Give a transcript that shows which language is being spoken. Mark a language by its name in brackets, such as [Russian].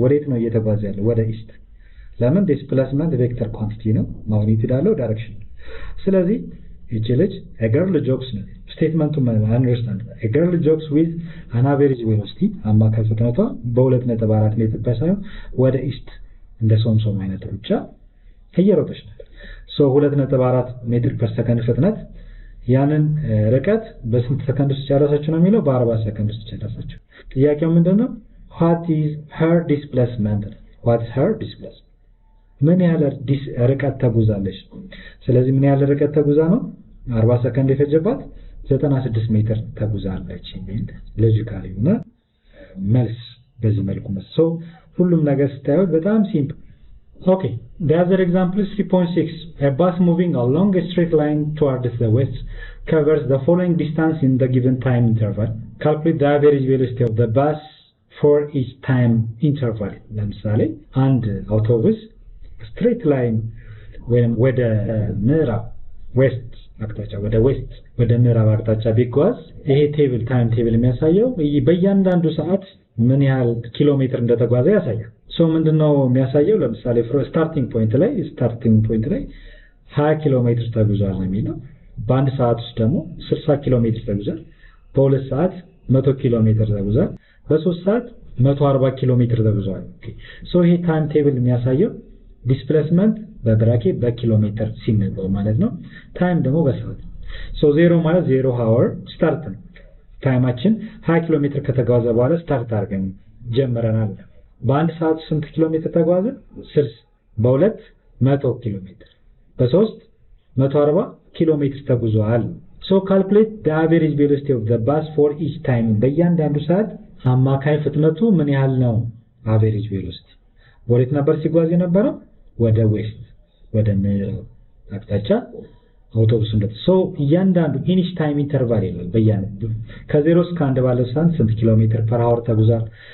[Amharic] ወዴት ነው እየተጓዘ ያለው? ወደ ኢስት። ለምን? ዲስፕሌስመንት ቬክተር ኳንቲቲ ነው፣ ማግኒቲዩድ አለው፣ ዳይሬክሽን። ስለዚህ እቺ ልጅ [English] a girl jogs [Amharic] ነው ስቴትመንቱ አንደርስታንድ [English] a girl jogs with an average velocity [Amharic] አማካይ ፍጥነቷ በ2.4 ሜትር በሳይሆን ወደ ኢስት እንደ ሶምሶም አይነት ሩጫ እየሮጠች ነው። ሶ 2.4 ሜትር ፐር ሰከንድ ፍጥነት ያንን ርቀት በስንት ሰከንድ ውስጥ ጨረሰች ነው የሚለው? በ40 ሰከንድ ውስጥ ጨረሰች። ጥያቄው ምንድነው? [English] what is her displacement? what is her displacement? [Amharic] ምን ያህል ርቀት ተጉዛለች? ስለዚህ ምን ያህል ርቀት ተጉዛ ነው 40 ሰከንድ የፈጀባት? 96 ሜትር ተጉዛለች የሚል ሎጂካሊ ነው መልስ። በዚህ መልኩ ነው ሁሉም ነገር ስታዩት በጣም ሲምፕል። [English] Okay, the other example is 3.6. A bus moving along a straight line towards the west covers the following distance in the given time interval. Calculate the average velocity of the bus for each time interval. [Amharic] ለምሳሌ አንድ አውቶቡስ straight line ወደ ምዕራብ ዌስት አቅጣጫ ወደ ምዕራብ አቅጣጫ ቢጓዝ ይሄ ታይም ቴብል የሚያሳየው በእያንዳንዱ ሰዓት ምን ያህል ኪሎ ሜትር እንደተጓዘ ያሳያል። ምንድነው የሚያሳየው? ለምሳሌ ስታርቲንግ ፖይንት ላይ 20 ኪሎ ሜትር ተጉዟል ነው የሚለው። በአንድ ሰዓት ውስጥ ደግሞ 60 ኪሎ ሜትር ተጉዟል። በሁለት ሰዓት 100 ኪሎ ሜትር ተጉዟል። በ3 ሰዓት 140 ኪሎ ሜትር ተጉዟል። ይሄ ታይም ቴብል የሚያሳየው ዲስፕሌስመንት በብራኬት በኪሎ ሜትር ሲነበብ ማለት ነው። ታይም ደግሞ በሰዓት። ዜሮ ማለት 0 ሃወር ስታርት ነው። ታይማችን 20 ኪሎ ሜትር ከተጓዘ በኋላ ስታርት አድርገን ጀምረናል። በአንድ ሰዓት ስንት ኪሎ ሜትር ተጓዘ? 60። በሁለት 100 ኪሎ ሜትር፣ በሶስት 140 ኪሎ ሜትር ተጉዟል። [English] calculate the average velocity of the bus for each time. [Amharic] በእያንዳንዱ ሰዓት አማካይ ፍጥነቱ ምን ያህል ነው? average velocity ወዴት ነበር ሲጓዝ የነበረው? ወደ ዌስት ወደ ምዕራብ አቅጣጫ አውቶቡስ እያንዳንዱ ኢኒሽ ታይም ኢንተርቫል ይላል። በእያንዳንዱ ከ0 እስከ 1 ባለው ሰዓት ስንት ኪሎ ሜትር ፐር አወር ተጉዟል?